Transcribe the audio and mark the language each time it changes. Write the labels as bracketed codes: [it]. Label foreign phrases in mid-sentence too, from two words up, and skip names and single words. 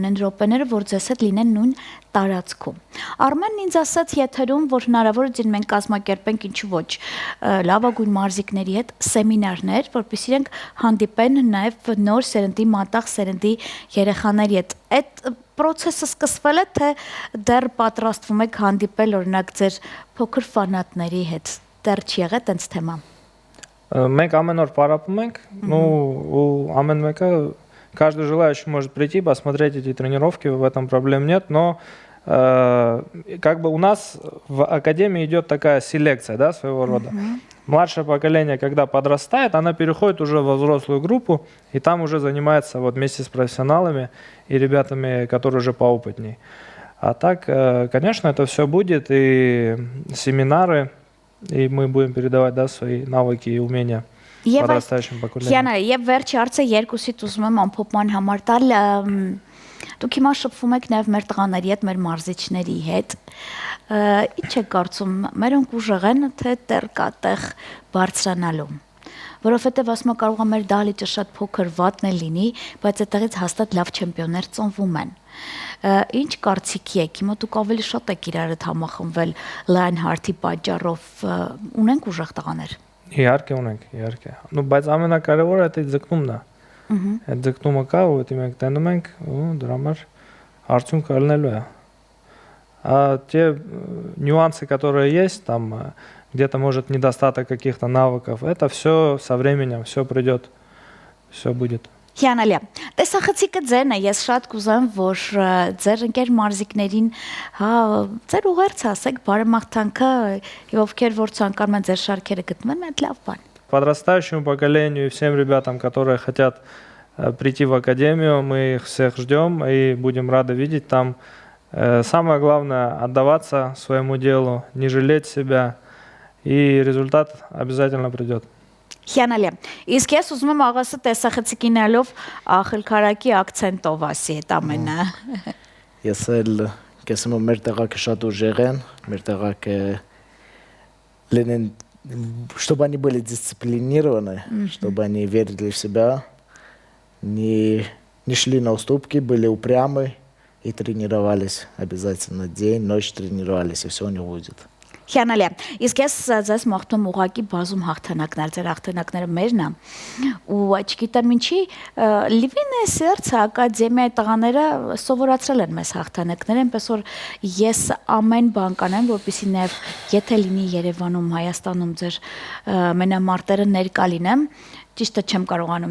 [hy] այն րոպեները որ ձեզ հետ լինեն նույն տարածքում Արմենն ինձ ասաց եթերում որ հնարավոր է ձին մենք կազմակերպենք ինչու ոչ լավագույն մարզիկների հետ սեմինարներ որպեսզի իրենք հանդիպեն նաև նոր սերնդի մատաղ սերնդի երեխաների հետ այդ process-ը սկսվել է թե դեռ պատրաստվում եք հանդիպել օրինակ ձեր փոքր ֆանատների հետ դեռ չի եղել տենց թեմա Մենք ամեն օր պարապում ենք, [ru] ну, у [hy] ամեն մեկը [ru] каждый желающий может прийти, посмотреть эти тренировки, в этом проблем нет, но как бы у нас в академии идет такая селекция, да, своего рода. Младшее поколение, когда подрастает, она переходит уже во взрослую группу, и там уже занимается вот вместе с профессионалами и ребятами, которые уже поопытнее. А так, конечно, это все будет, и семинары, и мы будем передавать да, свои навыки и умения подрастающим поколениям. [hy] Հիանա, եւ վերջի հարցը երկուսիդ ուզում եմ ամփոփման համար տալ դուք հիմա շփվում եք նաեւ մեր տղաների հետ, մեր մարզիչների հետ ինչ եք կարծում մերոնք ուժեղ են թե դեռ կա տեղ բարձրանալու որովհետեւ ասում եմ կարող է մեր դահլիճը շատ փոքր վատն է լինի բայց այդտեղից հաստատ լավ չեմպիոններ ծնվում են Ինչ կարծիքի եք, հիմա դուք ավելի շատ եք իրար հետ համախմբվել Lionheart-ի պատճառով, ունենք ուժեղ տղաներ։ Իհարկե ունենք, իհարկե։ Ну, բայց ամենակարևորը դա ձգնումն է։ Այդ ձգնումը կա, որ մենք տենում ենք, ու դրա համար արդյունքը ելնելու է։ [ru] А те нюансы, которые есть, там где-то может недостаток каких-то навыков, это все со временем, все придет, все будет. [hy] Հիանալի է։ Տեսախցիկը ձերն է, ես շատ կուզեմ, որ ձեր ընկեր մարզիկներին, հա, ձեր ուղերձ ասեք, բարեմաղթանքը եւ ովքեր որ ցանկանում են ձեր շարքերը գտնեն, այդ լավ բան։ [ru] Подрастающему поколению и всем ребятам, которые хотят прийти в академию, мы их всех ждем и будем рады видеть там. Самое главное отдаваться своему делу, не жалеть себя, и результат обязательно придет. [hy] Հիանալի է։ Իսկ ես ուզում եմ աղասը տեսախցիկինալով ախելքարակի акցենտով ասի այդ ամենը։ Ես էլ կեսեմ մեր տեղակը շատ ուժեղ են, մեր տեղակը լինեն, [ru] чтобы они были дисциплинированы, чтобы они верили в себя, не шли на уступки, были упрямы и тренировались обязательно день, ночь тренировались, и все у них будет. [hy] Հիանալի է։ Իսկ ես ձեզ մաղթում ուղակի բազում հաղթանակներ, ձեր հաղթանակները մերն է։ Ու չգիտեմ ինչի, լիվին է սերցը ակադեմիայի տղաները սովորացրել են մեզ հաղթանակներ, այնպես որ ես ամեն բան կանեմ, որպեսզի նաև եթե լինի Երևանում, Հայաստանում ձեր մենամարտերը ներկա լինեմ, ճիշտը չեմ կարողանում